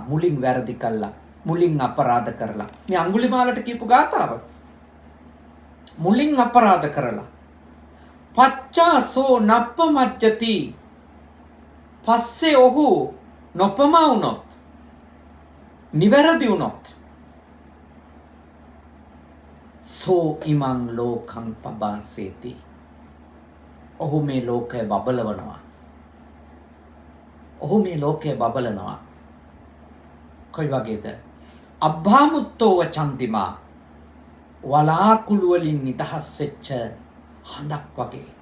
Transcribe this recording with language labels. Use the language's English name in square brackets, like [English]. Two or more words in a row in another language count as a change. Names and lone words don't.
[Sinhala] මුලින් වැරදි කළා, මුලින් අපරාධ කරලා, මේ අඟුලිමාලට කියපු ගාථාව, මුලින් අපරාධ කරලා [Pali] පච්චාසෝ නප්පමජ්ජති, [Sinhala] පස්සේ ඔහු නොපමා වුණොත්, නිවැරදි වුණොත්, [Pali] සෝ ඉමං ලෝකං පබාසේති, [Sinhala] ඔහු මේ ලෝකය බබලවනවා. ඔහු මේ ලෝකය බබලනවා. කොයි වගේද? [Pali] අබ්බාමුත්තෝව චන්දිමා, [Sinhala] වලාකුළු වලින් නිදහස් වෙච්ච හඳක් වගේ.